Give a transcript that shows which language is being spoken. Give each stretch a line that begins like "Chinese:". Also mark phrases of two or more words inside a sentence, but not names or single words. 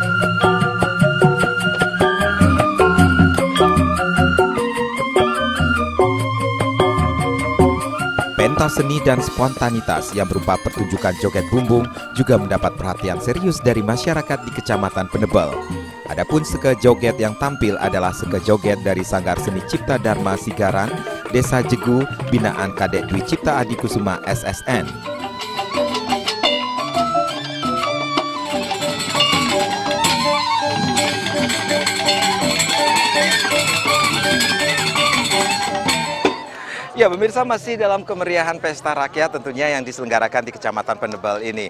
Indonesian: Pentas seni dan spontanitas yang berupa pertunjukan joget bumbung juga mendapat perhatian serius dari masyarakat di Kecamatan Penebel. Adapun seke joget yang tampil adalah seke joget dari Sanggar Seni Cipta Dharma Sigaran, Desa Jegu, binaan Kadek Dwi Cipta Adi Kusuma SSN. Ya, pemirsa, masih dalam kemeriahan Pesta Rakyat tentunya yang diselenggarakan di Kecamatan Penebel ini.